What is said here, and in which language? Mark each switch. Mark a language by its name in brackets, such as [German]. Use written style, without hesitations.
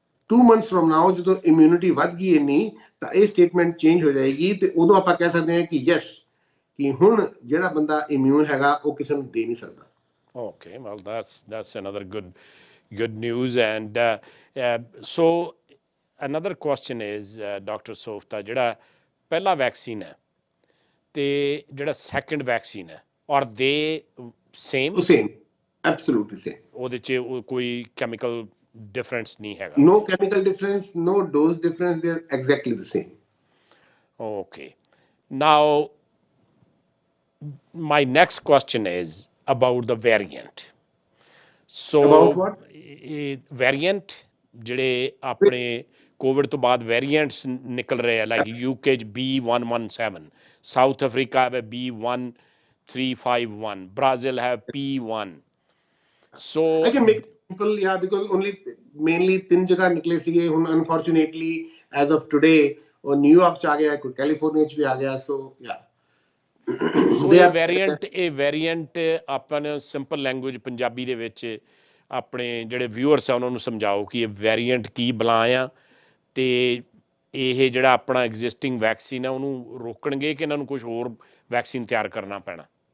[English] 2 months from now [Punjabi] ਜਦੋਂ immunity ਵੱਧ ਗਈ ਇੰਨੀ, ਤਾਂ ਇਹ ਸਟੇਟਮੈਂਟ ਚੇਂਜ ਹੋ ਜਾਏਗੀ, ਤੇ ਉਦੋਂ ਆਪਾਂ ਕਹਿ ਸਕਦੇ ਹਾਂ ਕਿ ਯੈਸ, ਕਿ ਹੁਣ ਜਿਹੜਾ ਬੰਦਾ ਇਮਿਊਨ ਹੈਗਾ ਉਹ ਕਿਸੇ ਨੂੰ ਦੇ ਨਹੀਂ ਸਕਦਾ. [English] Okay, well that's another good news. And so another question is, Dr. [Punjabi] Softa, ਜਿਹੜਾ ਪਹਿਲਾ ਵੈਕਸੀਨ ਹੈ ਤੇ ਜਿਹੜਾ ਸੈਕੰਡ ਵੈਕਸੀਨ ਹੈ, [English] are they same? Same, absolutely same. [Punjabi] ਉਹਦੇ 'ਚ ਕੋਈ ਕੈਮੀਕਲ ਡਿਫਰੈਂਸ ਨਹੀਂ ਹੈਗਾ? [English] No chemical difference, no dose difference, they're exactly the same. Okay. Now, my next question is about the variant. So, About what? [Punjabi] Variant, ਜਿਹੜੇ ਆਪਣੇ Covid ਤੋਂ ਬਾਅਦ variants ਨਿਕਲ ਰਹੇ ਆ, ਲਾਈਕ UK 'ਚ B117, ਸਾਊਥ ਅਫਰੀਕਾ ਹੈ B1351, ਬ੍ਰਾਜ਼ੀਲ ਹੈ P1. [English] So I can make it simple, yeah, because only mainly 3 [Punjabi] ਜਗ੍ਹਾ ਨਿਕਲੇ ਸੀਗੇ. ਹੁਣ [English] unfortunately as of today [Punjabi] ਉਹ ਨਿਊਯਾਰਕ 'ਚ ਆ ਗਿਆ, ਕੋਈ ਕੈਲੀਫੋਰਨੀਆ 'ਚ ਵੀ ਆ ਗਿਆ. [English] So yeah. [Punjabi] ਸੋ ਇਹ ਵੇਰੀਐਂਟ ਆਪਾਂ ਨੇ ਸਿੰਪਲ ਲੈਂਗੁਏਜ ਪੰਜਾਬੀ ਦੇ ਵਿੱਚ ਆਪਣੇ ਜਿਹੜੇ ਵਿਊਅਰਸ ਆ ਉਹਨਾਂ ਨੂੰ ਸਮਝਾਓ ਕਿ ਇਹ ਵੇਰੀਐਂਟ ਕੀ ਬਲਾ ਆ, ਤੇ ਇਹ ਜਿਹੜਾ ਆਪਣਾ ਐਗਜ਼ਿਸਟਿੰਗ ਵੈਕਸੀਨ ਹੈ ਉਹਨੂੰ ਰੋਕਣਗੇ ਕਿ ਇਹਨਾਂ ਨੂੰ ਕੁਝ ਹੋਰ ਵੈਕਸੀਨ ਤਿਆਰ ਕਰਨਾ ਪੈਣਾ?